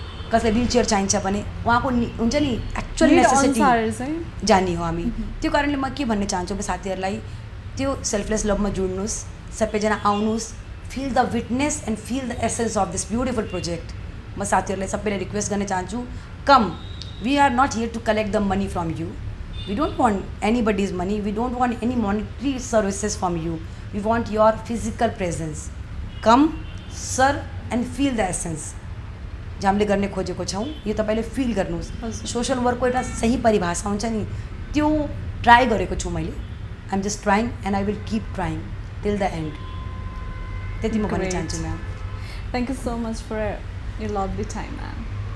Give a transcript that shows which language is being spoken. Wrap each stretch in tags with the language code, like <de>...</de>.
<ne>कसैलाई wheel chair चाहिन्छ भने उहाँको हुन्छ नि एक्चुअल नेसेसिटी जाने हो हामी त्यो कारणले म के भन्न चाहन्छु म साथीहरूलाई त्यो सेल्फलेस लभमा जुड्नुहोस् सबैजना आउनुहोस्</ne> <en>feel the witness and feel the essence of this beautiful project</en> <ne>म साथीहरूलाई सबैलाई रिक्वेस्ट गर्न चाहन्छु</ne> <en>Come we are not here to collect the money from you we don't want anybody's money, we don't want any monetary services from you, we want your physical presence. Come, serve and feel the essence.</en> <ne>जो हामीले गर्ने खोजेको छौँ यो तपाईँले feel गर्नुहोस् social वर्कको एउटा सही परिभाषा हुन्छ नि त्यो ट्राई गरेको छु मैले</ne> <en>I am just trying and I will keep trying till the end</en> <ne>त्यति म भन्न चाहन्छु ma'am</ne> <en>thank you so much for your lovely time ma'am</en>